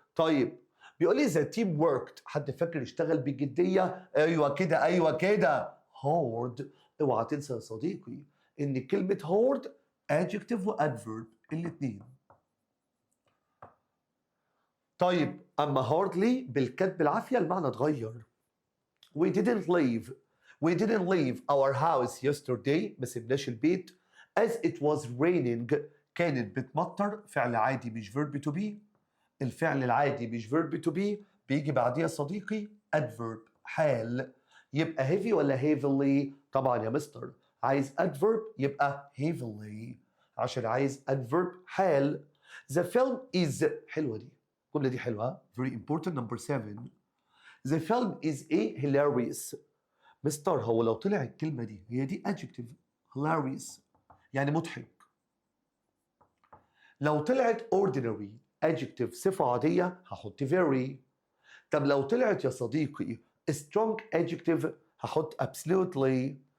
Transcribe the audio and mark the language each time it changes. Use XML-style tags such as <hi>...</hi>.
<ar>طيب بيقول لي</ar> <en>the team worked،</en> <ar>حد فاكر اشتغل بجدية؟ ايوه كده ايوه كده hard. اوعى تنسى يا صديقي ان كلمة hard adjective و adverb الاتنين. طيب اما hardly بالكتب بالعافية المعنى اتغير.</ar> <en>we didn't leave our house yesterday،</en> <ar>ما سيبناش البيت</ar> <en>as it was raining،</en> <ar>كانت بتمطر. فعل عادي مش verb to be، الفعل العادي مش verb to be بيجي بعديه يا صديقي adverb حال، يبقى heavy ولا heavily؟ طبعا يا مستر عايز adverb يبقى heavily عشان عايز adverb حال.</ar> <en>the film is،</en> <ar>حلوة دي الجملة دي حلوة very important.</ar> <en>number 7 the film is a hilarious.</en> <ar>مستر هو لو طلع الكلمة دي هي دي adjective hilarious يعني مضحك، لو طلعت ordinary adjective صفة عادية هحط very. طب لو طلعت يا صديقي strong adjective هحط absolutely.</ar>